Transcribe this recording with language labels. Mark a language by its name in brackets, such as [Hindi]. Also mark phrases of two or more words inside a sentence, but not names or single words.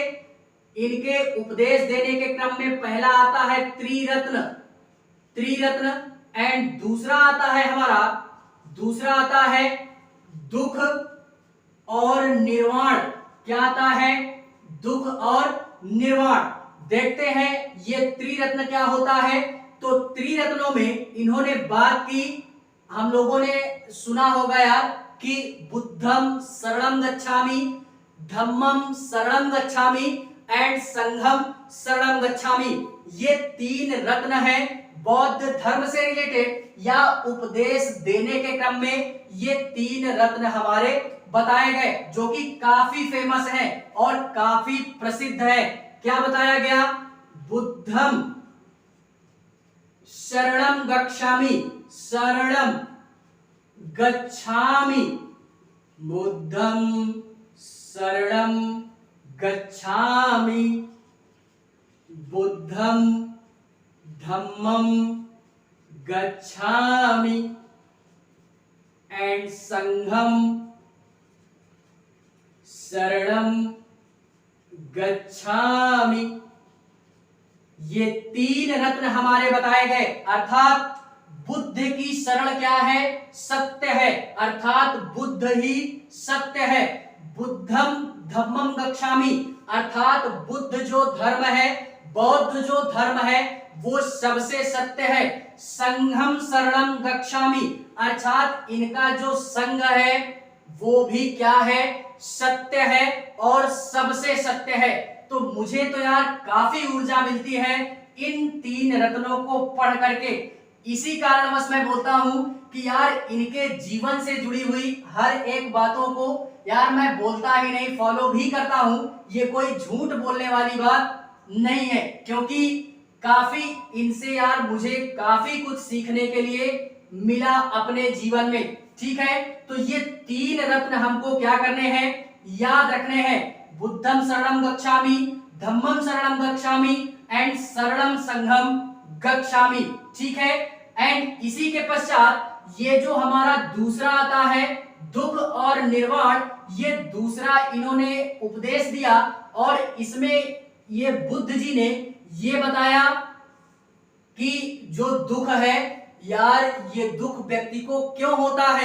[Hindi] इनके उपदेश देने के क्रम में पहला आता है त्रिरत्न एंड दूसरा आता है दुख और निर्वाण। क्या आता है? दुख और निर्वाण। देखते हैं ये त्रिरत्न क्या होता है। तो त्रिरत्नों में इन्होंने बात की, हम लोगों ने सुना होगा यार कि [Pali] बुद्धम शरणं गच्छामि, धम्मम शरणं गच्छामि एंड संघम शरणं गच्छामि। [Hindi] ये 3 रत्न हैं बौद्ध धर्म से रिलेटेड या उपदेश देने के क्रम में। ये 3 रत्न हमारे बताए गए जो कि काफी फेमस है और काफी प्रसिद्ध है। क्या बताया गया? [Pali] बुद्धम शरणं गच्छामि, बुद्धं शरणं गच्छामि, बुद्धं धम्मं गच्छामि एंड संघं शरणं गच्छामि। [Hindi] ये 3 रत्न हमारे बताए गए। अर्थात बुद्ध की शरण क्या है? सत्य है, अर्थात बुद्ध ही सत्य है। [Pali] बुद्धम धम्मम गच्छामि, [Hindi] अर्थात बुद्ध जो धर्म है, बौद्ध जो धर्म है वो सबसे सत्य है। [Pali] संघम शरणं गच्छामि, [Hindi] अर्थात इनका जो संघ है वो भी क्या है? सत्य है और सबसे सत्य है। तो मुझे तो यार काफी ऊर्जा मिलती है इन 3 रत्नों को पढ़ करके। इसी कारणवश मैं बोलता हूं कि यार इनके जीवन से जुड़ी हुई हर एक बातों को यार मैं बोलता ही नहीं, फॉलो भी करता हूं। ये कोई झूठ बोलने वाली बात नहीं है, क्योंकि काफी इनसे यार मुझे काफी कुछ सीखने के लिए मिला अपने जीवन में। ठीक है, तो ये 3 रत्न हमको क्या करने हैं? याद रखने हैं। [Pali] बुद्धम शरणं गच्छामि, धम्मम शरणं गच्छामि एंड शरणं संघम गच्छामि। [Hindi] ठीक है, एंड इसी के पश्चात ये जो हमारा दूसरा आता है दुख और निर्वाण, ये दूसरा इन्होंने उपदेश दिया और इसमें ये बुद्ध जी ने ये बताया कि जो दुख है यार, ये दुख व्यक्ति को क्यों होता है?